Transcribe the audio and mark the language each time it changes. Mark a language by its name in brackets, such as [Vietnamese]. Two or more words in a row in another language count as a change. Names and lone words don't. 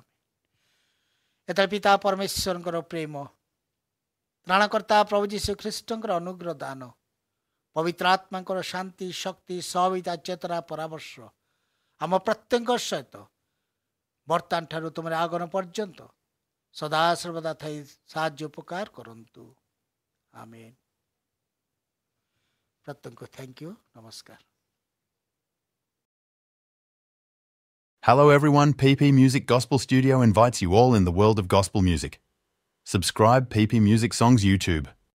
[Odia] ଏତେବେଳେ ପିତା ପରମେଶ୍ୱରଙ୍କର ପ୍ରେମ, ତ୍ରାଣକର୍ତ୍ତା ପ୍ରଭୁ ଯୀଶୁ ଖ୍ରୀଷ୍ଟଙ୍କର ଅନୁଗ୍ରହ ଦାନ, ପବିତ୍ର ଆତ୍ମାଙ୍କର ଶାନ୍ତି, ଶକ୍ତି, ସହବିତା, ଚେତନା, ପରାମର୍ଶ ଆମ ପ୍ରତ୍ୟେକଙ୍କ ସହିତ ବର୍ତ୍ତମାନ ଠାରୁ ତୁମର ଆଗମନ ପର୍ଯ୍ୟନ୍ତ ସଦାସର୍ବଦା ଥାଇ ସାହାଯ୍ୟ ଉପକାର କରନ୍ତୁ, ଆମେନ୍। ପ୍ରତ୍ୟେକଙ୍କୁ [English] thank you, [Odia] ନମସ୍କାର। [English] Hello everyone, PP Music Gospel Studio invites you all in the world of gospel music. Subscribe PP Music Songs YouTube.